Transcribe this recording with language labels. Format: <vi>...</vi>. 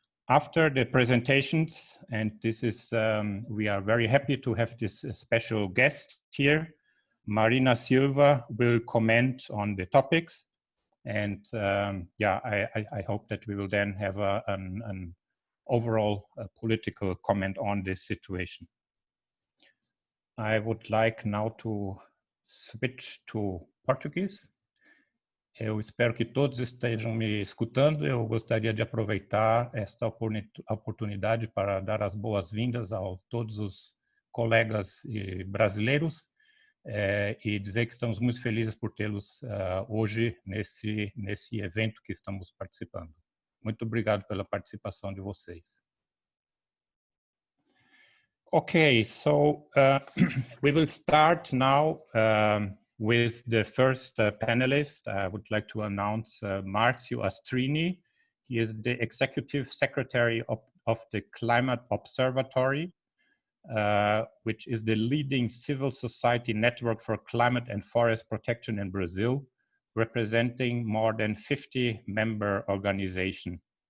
<en>After the presentations, and this is, we are very happy to have this special guest here, Marina Silva will comment on the topics. And yeah, I hope that we will then have an overall political comment on this situation. I would like now to switch to Portuguese.</en> <pt>Eu espero que todos estejam me escutando. Eu gostaria de aproveitar esta oportunidade para dar as boas-vindas a todos os colegas brasileiros e dizer que estamos muito felizes por tê-los hoje nesse evento que estamos participando. Muito obrigado pela participação de vocês.</pt> <en>Okay, so we will start now with the first panelist. I would like to announce Marcio Astrini. He is the Executive Secretary of the Climate Observatório, which is the leading civil society network for climate and forest protection in Brazil, representing more than 50 member organizations.</en>